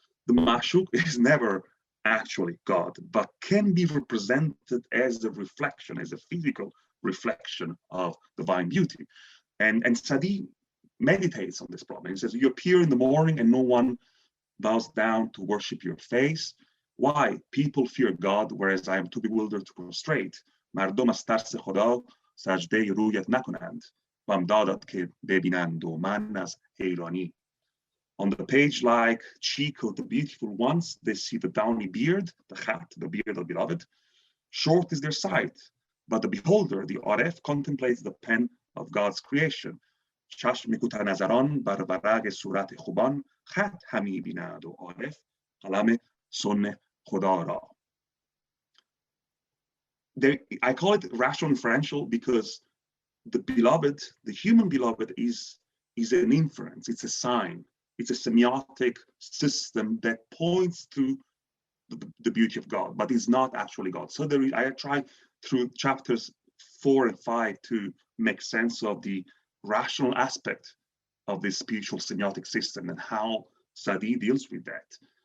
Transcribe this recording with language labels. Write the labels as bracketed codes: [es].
[en] The ma'shuq is never actually God, but can be represented as a reflection, as a physical reflection of divine beauty. And Sa'di meditates on this problem. He says, you appear in the morning and no one bows down to worship your face. Why? People fear God, whereas I am too bewildered to prostrate. [fa] مردم از ترس خدا سجده رویت نکنند. بامدادت که ببینند و من از حیرانی. [en] On the page like Chico, the beautiful ones, they see the downy beard, the hat, the beard of the beloved. Short is their sight, but the beholder, the Aref, contemplates the pen of God's creation. [fa] چشم کوتاه‌نظران بر ورق صورت خوبان خط همی بیند و عارف قلم سن خدا را. [en] I call it rational inferential because the beloved, the human beloved, is an inference, it's a sign, it's a semiotic system that points to the beauty of God, but is not actually God. So I try through chapters 4 and 5 to make sense of the rational aspect of this spiritual semiotic system and how Sa'di deals with that.